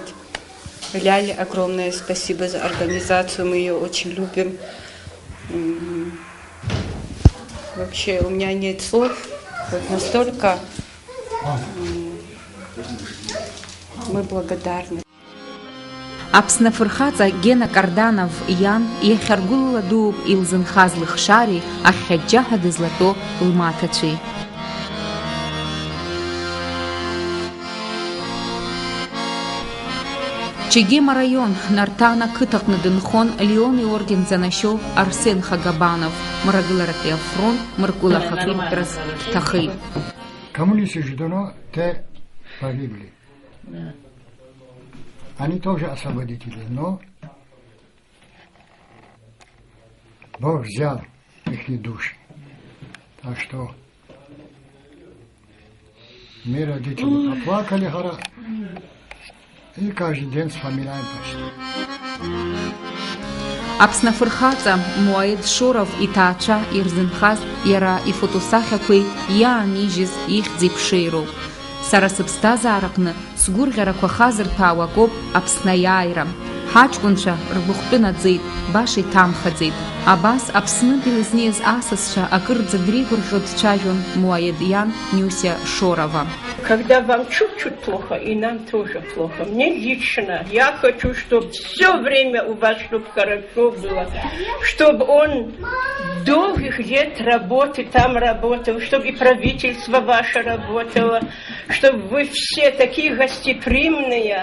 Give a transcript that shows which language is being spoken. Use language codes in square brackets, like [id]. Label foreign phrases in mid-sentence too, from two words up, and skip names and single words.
[ru] Ляле огромное спасибо за организацию, мы ее очень любим. Вообще у меня нет слов, вот настолько мы благодарны. [ab] Аԥсны афырхаҵа Гена Карданов иан иахьаргәылала дууп илзынхаз лыхшареи ахьхьаџьаҳәа дызлатәоу лмаҭацәеи. Чегема район, Нартана қыҭаҟны дынхон Леон иорден занашьоу Арсен Хагабанов, мрагыларатәи афронт мыргәылахақәеи ԥҳәыс дҭахеит. [ru] Коммунисты же давно те погибли. Они тоже освободители, но Бог взял их души. Так что мы, родители, поплакали гора. И каждый день вспоминаем почти. [ab] Аԥсны афырхаҵа Муаед Шоров иҭаацәа ирзынхаз иара ифотосахьақәеи иаанижьыз ихьӡи ԥшеироуп. Сара сыԥсҭазаараҟны сгәырӷьарақәа хазырҭәаауа акоуп Аԥсны аиааира. Ҳаҷкәынцәа ргәыхәтәы наӡеит, баша иҭамхаӡеит. Абас Аԥснытә илызниаз асасцәа акырӡа дреигәырӷьо дцәажәон Муаед иан Нюся Шорова. [ru] Когда вам чуть-чуть плохо, и нам тоже плохо. Мне лично, я хочу, чтобы все время у вас, чтобы хорошо было, чтобы он долгих лет работы там работал, чтобы и правительство ваше работало, чтобы вы все такие гостеприимные.